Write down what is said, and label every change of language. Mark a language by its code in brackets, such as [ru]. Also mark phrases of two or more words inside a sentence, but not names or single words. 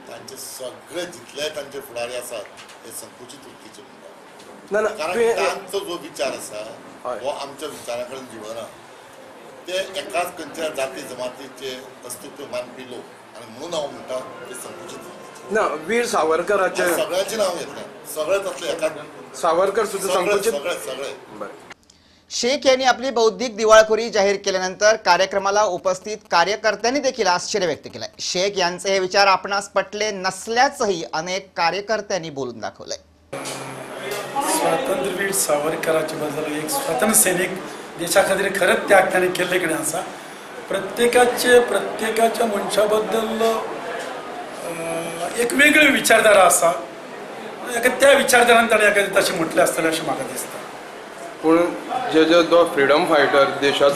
[kok] तांचे सगळे जितले तांचे फुडारी आसात हे संकुचित वृत्तीचे म्हणटात। ना कारण तांचो जो विचार आसा हो आमच्या विचारा कडेन जुळना। ते एकाच खंयच्या जाती जमातीचे अस्तित्व मानपी लोक, आणि म्हणून हांव म्हणटा ते संकुचित ना। वीर सावरकराचे सगळ्यांचे नाव घेतले, सगळे तसले एकाच सावरकर सुद्धा संकुचित सगळे। [mr] शेख यांनी आपली बौद्धिक दिवाळखोरी जाहीर केल्यानंतर कार्यक्रमाला उपस्थित कार्यकर्त्यांनी देखील आश्चर्य व्यक्त केलंय। शेख यांचे हे विचार आपणास पटले नसल्याचंही अनेक कार्यकर्त्यांनी बोलून दाखवलंय। [kok] स्वातंत्र्यवीर सावरकराचे बद्दल एक स्वातंत्र्य सैनिक, देशा खातीर खरंच त्याग ताणें केल्ले कडेन आसा। प्रत्येकाच्या मनशा बद्दल एक वेगळी विचारधारा आसा, त्या विचारधारान ताणें एखादें तशें म्हटलें आसतलें अशें म्हाका दिसता। पूण जे तो [en] freedom fighter [kok] देशा